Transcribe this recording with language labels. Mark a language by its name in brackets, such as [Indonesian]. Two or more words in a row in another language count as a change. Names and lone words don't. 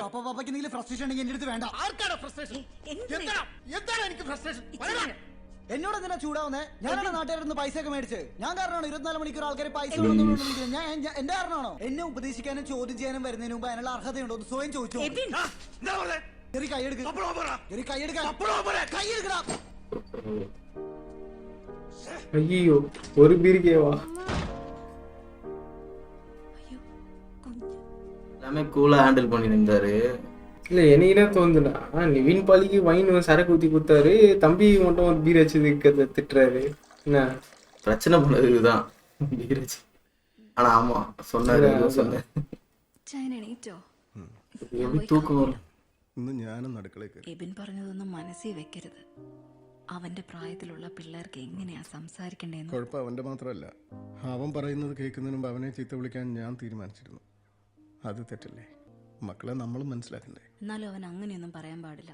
[Malayalam] പപ്പയ്ക്ക് എന്തെങ്കിലും ഫ്രസ്ട്രേഷൻ ഉണ്ടെങ്കിൽ എൻ്റെ അടുത്ത് വേണ്ട. ആർക്കാണ് ഫ്രസ്ട്രേഷൻ? എന്താണ് എനിക്ക് ഫ്രസ്ട്രേഷൻ? എന്നോട് എന്തിനാ ചൂടാവുന്നേ? ഞാനാണ് നാട്ടുകാരുടെ പൈസ ഒക്കെ മേടിച്ച്. ഞാൻ കാരണമാണോ 24 മണിക്കൂർ ആൾക്കാരെ പൈസ എന്റെ കാരണമാണോ? എന്നെ ഉപദേശിക്കാനും ചോദ്യം ചെയ്യാനും വരുന്നതിന് മുമ്പ് അതിനുള്ള അർഹതയുണ്ടോ എന്ന് സ്വയം ചോദിച്ചു. [Tamil] ஐயோ ஒரு பீரிக்கேவா? எல்லாமே கூலா ஹேண்டில் பண்ணிருந்தாரு. இல்ல எனக்கு என்ன தோணுதுன்னா, நிவின் பாலிக்கு வைன் சரக்கு ஊத்தி கொடுத்தாரு, தம்பி மட்டும் ஒரு பீர் வச்சு திட்டுறாரு. என்ன பிரச்சனை பண்ணது இதுதான், பீர் வச்சு. ஆனா ஆமா சொன்னாரு. எப்படி தூக்கம் வரும்? [Malayalam] ഇന്ന് ഞാനും അടുക്കളയിൽ എബിൻ പറഞ്ഞതൊന്നും മനസ്സിൽ വെക്കരുത്. അവന്റെ പ്രായത്തിലുള്ള പിള്ളേർക്ക് എങ്ങനെയാ സംസാരിക്കണ്ടേന്ന്. കുഴപ്പം അവന്റെ മാത്രമല്ല, അവൻ പറയുന്നത് കേൾക്കുന്നതിന് മുമ്പ് അവനെ ചീത്ത വിളിക്കാൻ ഞാൻ തീരുമാനിച്ചിരുന്നു. അത് തെറ്റല്ലേ? മക്കളെ നമ്മളും മനസ്സിലാക്കണ്ടേ? എന്നാലും അവൻ അങ്ങനെയൊന്നും പറയാൻ പാടില്ല.